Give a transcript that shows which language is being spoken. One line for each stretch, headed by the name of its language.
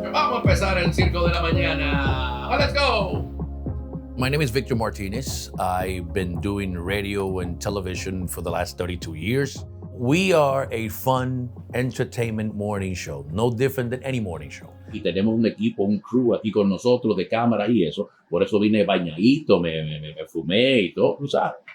Spanish: Vamos a empezar el circo de la mañana.
English: Let's go. My name is Victor Martinez. I've been doing radio and television for the last 32 years. We are a fun entertainment morning show, no different than any morning show.
Spanish: Y tenemos un equipo, un crew aquí con nosotros de cámara y eso. Por eso vine bañadito, me fumé y todo, tú sabes.